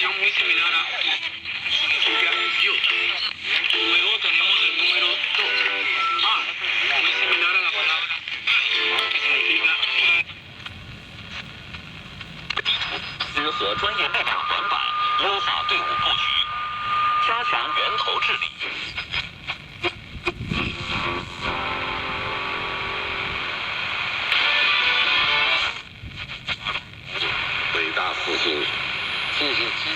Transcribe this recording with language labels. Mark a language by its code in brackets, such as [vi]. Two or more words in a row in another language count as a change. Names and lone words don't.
[es] muy similar a significa idiota. Luego tenemos el número 2, muy similar a la palabra que significa [zh] 和专业代表短板，优化队伍布局，加强源头治理。伟大复兴，进行